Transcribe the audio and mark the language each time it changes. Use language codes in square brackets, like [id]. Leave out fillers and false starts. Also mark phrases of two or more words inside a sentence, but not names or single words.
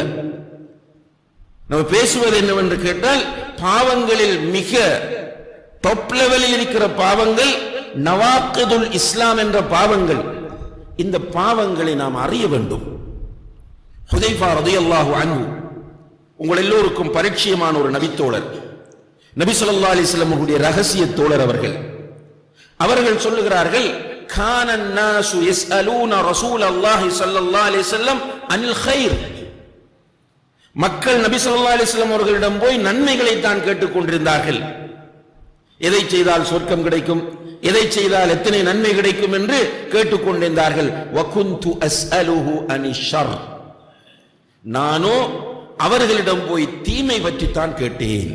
[ta] நம்ம பேசுவது என்னவென்று கேட்டால், பாவங்களில் மிக டாப் லெவலில் இருக்கிற பாவங்கள் [ar] نواقض الإسلام [ta] என்ற பாவங்கள். இந்த பாவங்களை நாம் அறிய வேண்டும். ஹுதைஃபா [ar] رضي الله عنه [ta] உங்கள் எல்லோருக்கும் பரிச்சயமான ஒரு நபித்தோழர், நபி [ar] صلى الله عليه وسلم [ta] அவர்களுடைய ரகசிய தோழர் அவர்கள் சொல்லுகிறார்கள், [ar] كان الناس يسألون رسول الله صلى الله عليه وسلم عن الخير. [ta] மக்கள் நபி [ar] صلى الله عليه وسلم [ta] அவர்களிடம் போய் நன்மைகளை தான் கேட்டுக் கொண்டிருந்தார்கள். எதை செய்தால் சொர்க்கம் கிடைக்கும், எதை செய்தால் எத்தனை நன்மை கிடைக்கும் என்று கேட்டுக்கொண்டிருந்தார்கள். [ar] وكنت أسأله عن الشر. [ta] நானோ அவர்களிடம் போய் தீமை பற்றித்தான் கேட்டேன்.